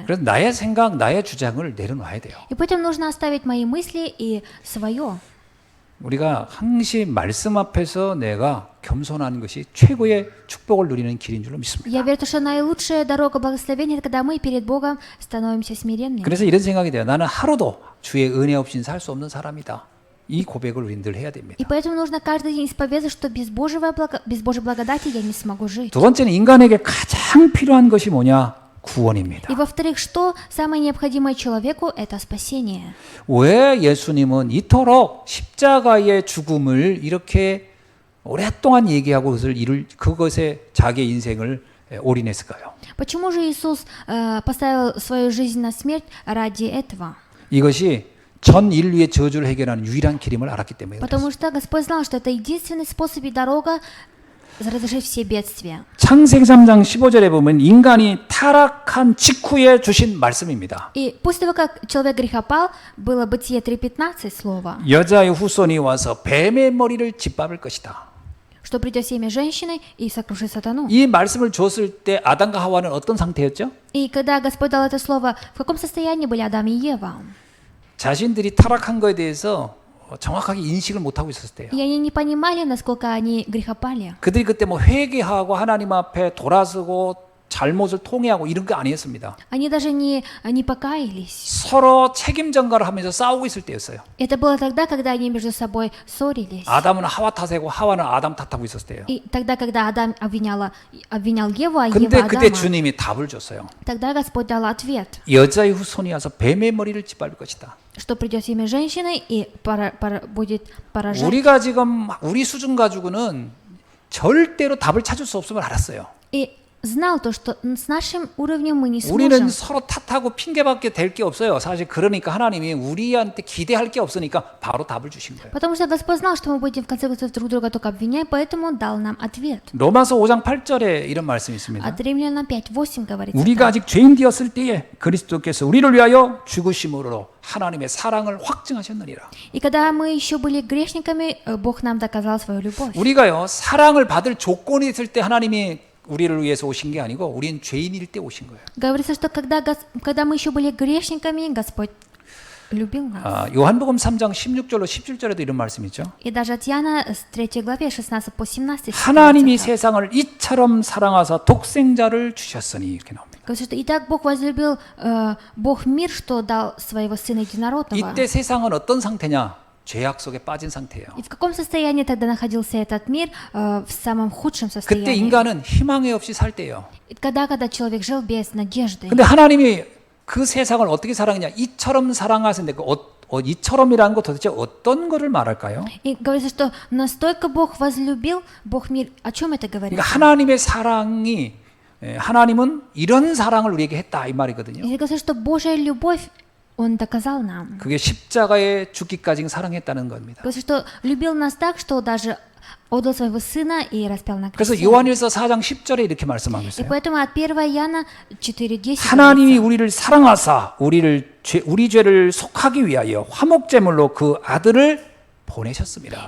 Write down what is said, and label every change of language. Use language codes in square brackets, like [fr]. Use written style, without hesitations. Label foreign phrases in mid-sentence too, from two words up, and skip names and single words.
[ko] 그래서 나의 생각, 나의 주장을 내려놔야 돼요. [ru] И поэтому нужно оставить мои мысли и свое. [ko] 우리가 항시 말씀 앞에서 내가 겸손한 것이 최고의 축복을 누리는 길인 줄로 믿습니다. [ru] Я верю, что наилучшая дорога благословения — это когда мы перед Богом становимся смиренными. [ko] 그래서 이런 생각이 돼요. 나는 하루도 주의 은혜 없이는 살 수 없는 사람이다. 이 고백을 우리는 늘 해야 됩니다. [ru] И поэтому нужно каждый день исповедовать, что без Божьей благодати я не смогу жить. [ko] 두 번째는 인간에게 가장 필요한 것이 뭐냐? 구원입니다. [ru] И во-вторых, что самое необходимое человеку — это спасение. [ko] 왜 예수님은 이토록 십자가의 죽음을 이렇게 오랫동안 얘기하고 그것에 자기의 인생을 올인했을까요? [ru] Почему же Иисус поставил свою жизнь на смерть ради этого? [ko] 이것이 전 인류의 저주를 해결하는 유일한 길임을 알았기 때문에 그렇습니다. [ru] Потому что Господь знал, что это единственный способ и дорога разрешить все бедствия. [ko] 창세기 3장 15절에 보면 인간이 타락한 직후에 주신 말씀입니다. [ru] И после того, как человек грехопал, было Бытие 3:15 слово, [ko] 여자의 후손이 와서 뱀의 머리를 짓밟을 것이다. [ru] что придет семя женщины и сокрушит сатану. [ko] 이 말씀을 줬을 때 아담과 하와는 어떤 상태였죠? [ru] И когда Господь дал это слово, в каком состоянии были Адам и Ева? [ko] 자신들이 타락한 거에 대해서 정확하게 인식을 못하고 있었을 때예요. [ru] И они не понимали, насколько они грехопали. [ko] 그들이 그때 뭐 회개하고 하나님 앞에 돌아서고 잘못을 통회하고 이런 거 아니었습니다. [ru] Они даже не покаялись. [ko] 서로 책임 전가를 하면서 싸우고 있을 때였어요. [ru] Это было тогда, когда они между собой ссорились. [ko] 아담은 하와 탓하고 하와는 아담 탓하고 있었을 때예요. [ru] И тогда, когда Адам обвинял Еву, а [ko] 근데 [ru] Ева [ko] 그때 [ru] Адама, [ko] 주님이 답을 줬어요. [ru] тогда Господь дал ответ, [ko] 여자의 후손이 와서 뱀의 머리를 짓밟을 것이다. [ru] что придет семя женщины и будет поражать. [ko] 우리가 지금 우리 수준 가지고는 절대로 답을 찾을 수 없음을 알았어요. [ru] И знал то, что с нашим уровнем мы не [ko] 우리는 [ru] сможем. [ko] 서로 탓하고 핑계밖에 될 게 없어요. 사실 그러니까 하나님이 우리한테 기대할 게 없으니까 바로 답을 주신 거예요. [ru] Потому что Господь знал, что мы будем в конце концов друг друга только обвинять, поэтому Он дал нам ответ. [ko] 로마서 5장 8절에 이런 말씀이 있습니다. [ru] От Римлянам 5:8 говорится. [ko] 우리가 아직 죄인 되었을 때에 그리스도께서 우리를 위하여 죽으심으로 하나님의 사랑을 확증하셨느니라. [ru] И когда мы еще были грешниками, Бог нам доказал свою любовь. [ko] 우리가요 사랑을 받을 조건이 있을 때 하나님이 우리를 위해서 오신 게 아니고 우리는 죄인일 때 오신 거예요. [ru] Говорится, что когда мы еще были грешниками, Господь любил нас. [ko] 요한복음 3장 16절로 17절에도 이런 말씀이 있죠. [ru] И даже от Иоанна с 3 главе 16 по 17 [ko] 하나님이 세상을 이처럼 사랑하사 독생자를 주셨으니 이렇게 나옵니다. [ru] говорится, что «Итак Бог возлюбил Бог мир, что дал своего Сына Единородного». [ko] 이때 세상은 어떤 상태냐? 죄악 속에 빠진 상태예요. [ru] И в каком состоянии тогда находился этот мир? В самом худшем [ko] 그때 [ru] состоянии. [ko] 인간은 희망이 없이 살 때예요. [ru] И когда человек жил без надежды. [ko] 근데 하나님이 그 세상을 어떻게 사랑했냐? 이처럼 사랑하셨는데 그 이처럼이라는 거 도대체 어떤 거를 말할까요? [ru] И говорится, что настолько Бог возлюбил Бог мир. О чем это говорится? [ko] 그러니까 하나님의 사랑이 하나님은 이런 사랑을 우리에게 했다 이 말이거든요. [ru] И говорится, что Божья любовь Он доказал нам. [ko] 그게 십자가에 죽기까지 사랑했다는 겁니다. [ru] Говорится, что любил нас так, что даже отдал своего Сына и распял на [ko] 그래서 [ru] кресте. [ko] 요한일서 4장 10절에 이렇게 말씀하고 [ru] И [ko] 있어요. [ru] поэтому от 1 Иоанна 4:10 [ko] 하나님이 우리를 사랑하사 우리 죄를 속하기 위하여 화목제물로 그 아들을 보내셨습니다.